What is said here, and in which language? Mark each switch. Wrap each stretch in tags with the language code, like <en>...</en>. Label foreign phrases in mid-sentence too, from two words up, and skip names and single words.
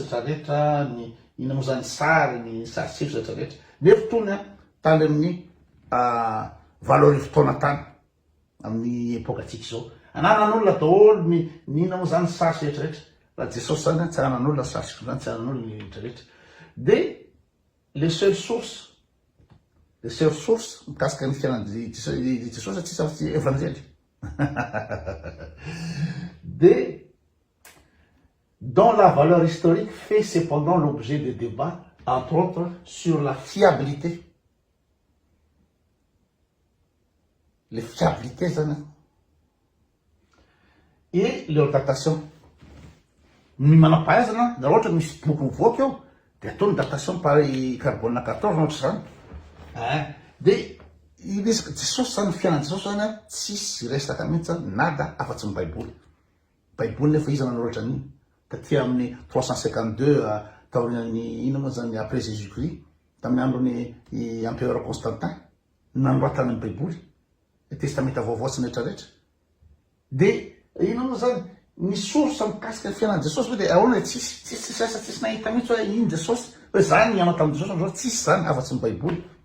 <mg>rehetrarehetra ny ina moa zany sary ny sarisify rehetrarehetra nefa tony tany amin'ny valori fotoana tany amin'ny epoka atsika zao ananan'olona daholo ny ina moa zany sary rehetrarehetra raha Jesosy zany tsy anan'olona sarisify zany tsy anan'olona ny rehetrarehetra</mg> <fr>de les seules sources</fr> <mg>mikasika ny fiainan'ny Jesosy tsisy afa-tsy</mg> <fr>évangile de dont la valeur historique fait cependant l'objet de débats, entre autres, sur la fiabilité. Les fiabilités, et leur datation.</fr> <mg>ny manam-pahaizana na ohatra misy boky mivoaka eo de ataony</mg> <fr>datation par carbone 14</fr> <mg>ohatra zany de iresaka Jesosy zany fiainan Jesosy zany tsisy resaka mihitsy nada afa-tsy ny baiboly nefa izy nanoratra an'iny taty amin'ny 352 taonany ino moa zany</mg> <fr>après Jésus Christ</fr> <mg>tamin'ny andron'ny empereur Constantin nanoratana ny baiboly testamenta vaovao sy rehetrarehetra de ino moa zany ny source mikasika ny fiainan Jesosy de ahoana tsisy asa tsisy nahita mihitsy hoe iny Jesosy hoe zany nianao tamin'ny Jesosy am'zao tsisy zany afa-tsy ny baiboly</mg>